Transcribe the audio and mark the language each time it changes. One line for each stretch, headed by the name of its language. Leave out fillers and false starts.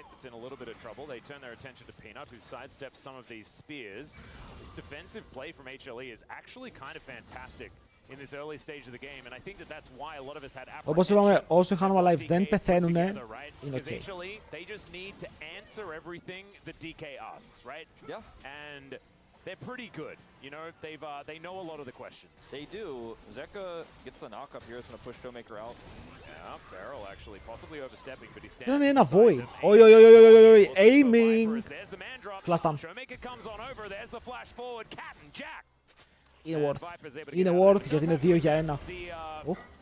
English: In a little bit of trouble, they turn their attention to Peanut, who sidesteps some of these spears. This defensive play from HLE is actually kind of fantastic in this early stage of the game, and I think that that's why a lot of us had apprehension.
Greek: Όπως είπαμε, όσο οι Hanwha Live δεν πεθαίνουν, είναι ok.
English: They just need to answer everything the DK asks, right? Yeah. And they're pretty good. You know, they know a lot of the questions. They do. Zeka gets the knock up here. It's going to push Showmaker out. Yeah, Barrel actually possibly overstepping, but he's standing.
Greek: Είναι ένα void.
English: Oi, aiming. There's the man drop. Flash stun. Showmaker comes on over. There's the flash forward. Cat and Jack.
Greek: Είναι worth. Είναι worth γιατί είναι 2 για 1.